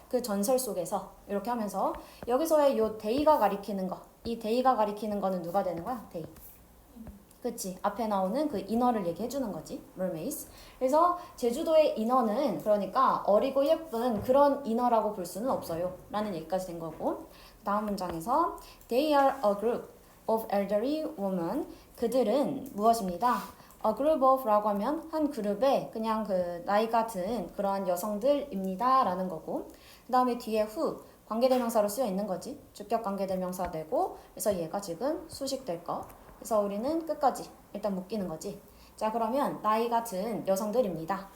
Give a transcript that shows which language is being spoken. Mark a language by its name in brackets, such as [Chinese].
[Korean] 그 전설 속에서 이렇게 하면서 여기서의 요 데이가 가리키는 거, 이 데이가 가리키는 거는 누가 되는 거야? 데이. 그치? 앞에 나오는 그 인어를 얘기해 주는 거지. [English] mermaids. [Korean] 그래서 제주도의 인어는 그러니까 어리고 예쁜 그런 인어라고 볼 수는 없어요. 라는 얘기까지 된 거고. 다음 문장에서 [English] they are a group of elderly women. [Korean] 그들은 무엇입니다? [English] a group of [Korean] 라고 하면 한 그룹의 그냥 그 나이가 든 그러한 여성들입니다. 라는 거고. 그 다음에 뒤에 who 관계대명사로 쓰여 있는 거지. 주격 관계대명사 되고 그래서 얘가 지금 수식될 거. 그래서 우리는 끝까지 일단 묶이는 거지. 자, 그러면 나이가 든 여성들입니다.